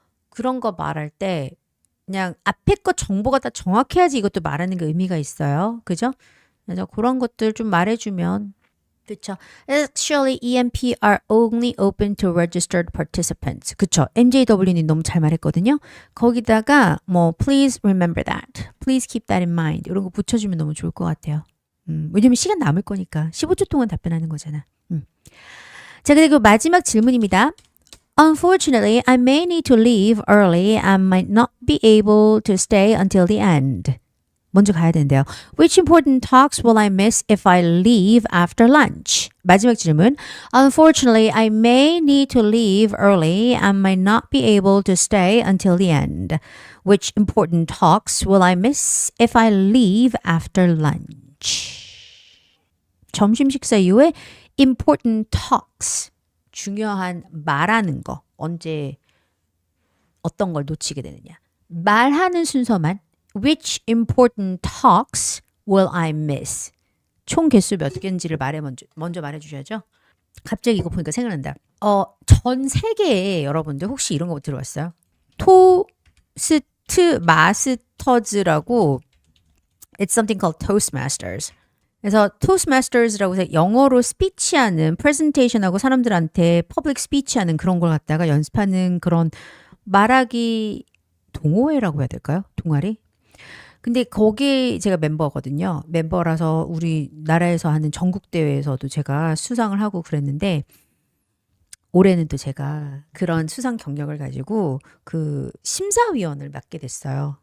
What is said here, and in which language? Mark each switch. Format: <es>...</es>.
<ko>그런 거 말할 때 그냥 앞에 거 정보가 다 정확해야지 이것도 말하는 게 의미가 있어요. 그죠? 그래서 그런 것들 좀 말해주면 그쵸?</ko> <en>Actually, EMP are only open to registered participants.</en> <ko>그쵸? MJW님 너무 잘 말했거든요. 거기다가</ko> <en>please remember that. Please keep that in mind.</en> <ko>이런 거 붙여주면 너무 좋을 것 같아요. 왜냐면 시간 남을 거니까 15초 동안 답변하는 거잖아. 자, 그리고 마지막 질문입니다.</ko> <en>Unfortunately, I may need to leave early and might not be able to stay until the end.</en> <ko>먼저 가야 된대요.</ko> <en>Which important talks will I miss if I leave after lunch?</en> <ko>마지막 질문.</ko> <en>Unfortunately, I may need to leave early and might not be able to stay until the end. Which important talks will I miss if I leave after lunch?</en> <ko>점심 식사 이후에</ko> <en>important talks.</en> <ko>중요한 말하는 거. 언제 어떤 걸 놓치게 되느냐. 말하는 순서만</ko> <en>which important talks will I miss?</en> <ko>총 개수 몇 개인지를 먼저 말해주셔야죠. 갑자기 이거 보니까 생각난다. 전 세계에 여러분들 혹시 이런 거 들어봤어요?</ko> <en>토스트 마스터즈라고 It's something called Toastmasters.</en> <ko>그래서 Toastmasters라고 해서 영어로 스피치하는 프레젠테이션하고 사람들한테 퍼블릭 스피치하는 그런 걸 갖다가 연습하는 그런 말하기 동호회라고 해야 될까요? 동아리? 근데 거기 제가 멤버거든요. 멤버라서 우리나라에서 하는 전국대회에서도 제가 수상을 하고 그랬는데 올해는 또 제가 그런 수상 경력을 가지고 그 심사위원을 맡게 됐어요.</ko>